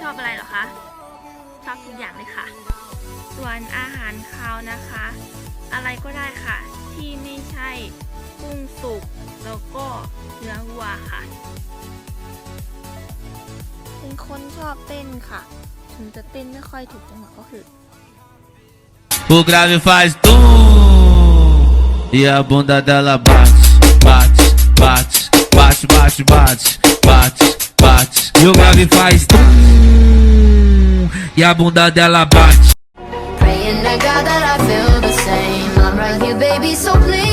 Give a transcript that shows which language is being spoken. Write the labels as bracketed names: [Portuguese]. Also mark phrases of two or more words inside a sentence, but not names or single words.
[Thai] อบอะไรเหรอคะชอบทุกอย่างเลยค่ะส่วนอาหารคาวนะคะอะไรก็ได้ค่ะที่ไม่ใช่กุ้งสุกแล้วก็เนื้อวัวค่ะเป็นคนชอบเต้นค่ะถึงจะเต้นไม่ค่อยถูกจังหวะก็คือ [Portuguese] O grave faz tum e a bunda dela bate, bate, bate, bate, bate, bate, bate, bate. E o grave faz tum e a bunda dela bate. [English] Praying to God that I feel the same. I'm right here, baby, so